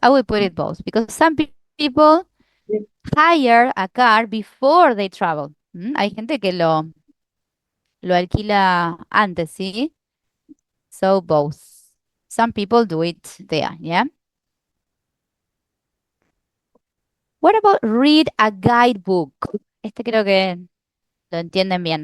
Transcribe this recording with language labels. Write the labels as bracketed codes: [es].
[en] I will put it both because some people hire a car before they travel. [es] Hay gente que lo alquila antes, ¿sí? [en] So both. Some people do it there, yeah? What about read a guidebook? [es] Este creo que lo entienden bien.